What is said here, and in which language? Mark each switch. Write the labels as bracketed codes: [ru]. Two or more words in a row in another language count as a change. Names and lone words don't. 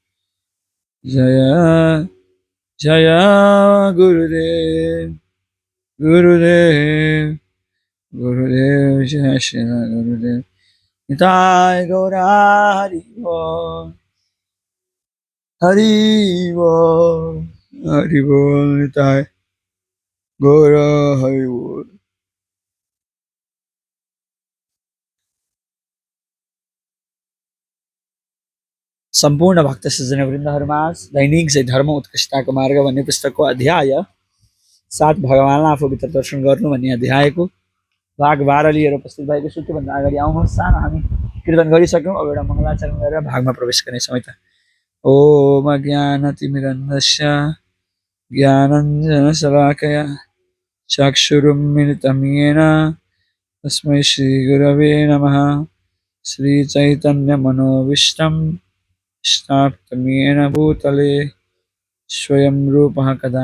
[sa] Jaya Jaya Gurudev, Gurudev, Gurudev, Jaya Srila Gurudev, Nitai Gaura Hari Bol, Hari Bol, Hari Bol, Nitai Gaura Hari Bol. [ne] संपूर्ण भक्त सज्जन वृंदहरमास दैनिक से धर्म उत्कृष्टताको मार्ग भन्ने पुस्तकको अध्याय 7 भगवानलाई आफूभित्र दर्शन गर्नु भन्ने अध्यायको भाग 12 लिएर उपस्थित भएको छु। त्योभन्दा अगाडि आउनुहोस् सानो हामी कीर्तन गरिसक्यौँ। अब एउटा मङ्गलाचरण गरेर भागमा प्रवेश गर्नेछौँ है त। [sa] ओम ज्ञानतिमिरन्धस्य ज्ञानञ्जनशलाकया चक्षुरुन्मिलितं येन तस्मै श्रीगुरवे नमः। श्रीचैतन्यमनोभीष्टं स्थापितं येन भूतले स्वयं रूपः कदा